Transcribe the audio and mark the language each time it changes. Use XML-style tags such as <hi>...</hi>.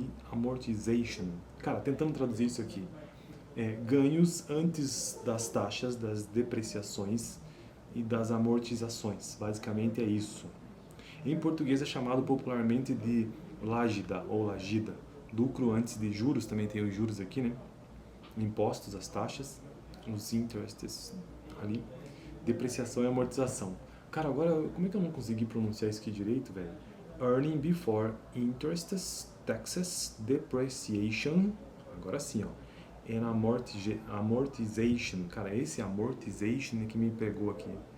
<pt>Amortization. Cara, tentando traduzir isso aqui. Ganhos antes das taxas, das depreciações e das amortizações. Basicamente é isso. Em português é chamado popularmente de lágida ou lagida. Lucro antes de juros, também tem os juros aqui, né? Impostos, as taxas, os interests ali. Depreciação e amortização. Cara, agora, como é que eu não consegui pronunciar isso aqui direito, velho?</pt> <en>Earning before interests, taxes, depreciation.</en> <pt>Agora sim, ó.</pt> <en>And amortization.</en> <pt>Cara, esse amortization é que me pegou aqui.</pt>